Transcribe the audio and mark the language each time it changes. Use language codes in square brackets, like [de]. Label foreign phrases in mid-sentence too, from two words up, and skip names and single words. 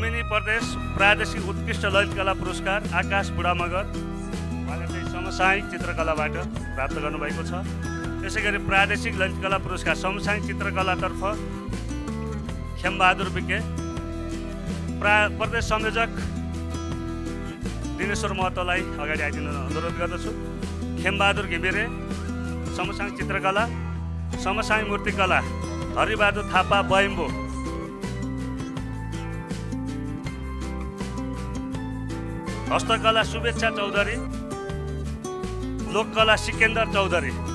[ne] प्रदेश प्रादेशिक उत्कृष्ट ललितकला पुरस्कार आकाश बुढा मगर उहाँले चाहिँ समसामयिक चित्रकलाबाट प्राप्त गर्नुभएको छ। त्यसै गरी प्रादेशिक ललितकला पुरस्कार समसामयिक चित्रकलातर्फ खेमबहादुर विके, प्रदेश संयोजक दिनेश्वर महतोलाई अगाडि आइदिन अनुरोध गर्दछु। खेमबहादुर घिमिरे समसामयिक चित्रकला, समसामयिक मूर्तिकला हरिबहादुर थापा बयम्बो, हस्तकला शुभेच्छा चौधरी, लोककला सिकेन्दर चौधरी,